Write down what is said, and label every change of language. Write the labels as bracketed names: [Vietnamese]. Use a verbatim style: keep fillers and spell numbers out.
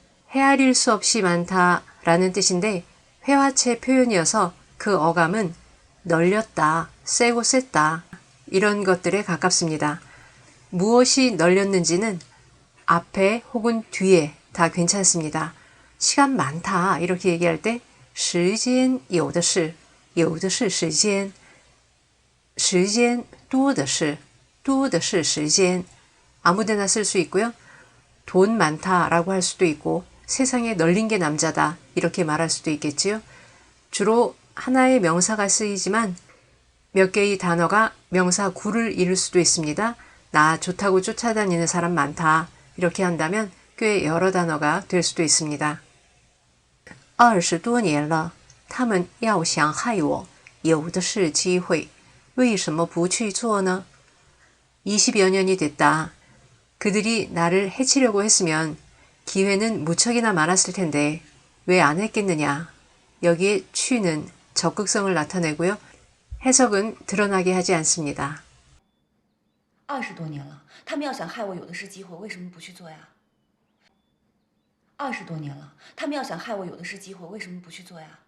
[Korean] 헤아릴 수 없이 많다 라는 뜻인데 회화체 표현이어서 그 어감은 널렸다, 세고 셌다 이런 것들에 가깝습니다. 무엇이 널렸는지는 앞에 혹은 뒤에 다 괜찮습니다. 시간 많다 이렇게 얘기할 때 시간 요더시 [Chinese] 有的是时间，时间多的是，多的是时间。 [Korean] 아무데나 쓸 수 있고요. 돈 많다라고 할 수도 있고 세상에 널린 게 남자다 이렇게 말할 수도 있겠지요. 주로 하나의 명사가 쓰이지만 몇 개의 단어가 명사구를 이룰 수도 있습니다. 나 좋다고 쫓아다니는 사람 많다 이렇게 한다면 꽤 여러 단어가 될 수도 있습니다. [Chinese] 二十多年了 他们要想害我，有的是机会，为什么不去做呢？ [Korean] 이십여 년이 됐다. 그들이 나를 해치려고 했으면 기회는 무척이나 많았을 텐데 왜 안 했겠느냐. 여기에 취는 적극성을 나타내고요. 해석은 드러나게 하지 않습니다. [Chinese] 二十多年了，他们要想害我，有的是机会，为什么不去做呀？二十多年了，他们要想害我，有的是机会，为什么不去做呀？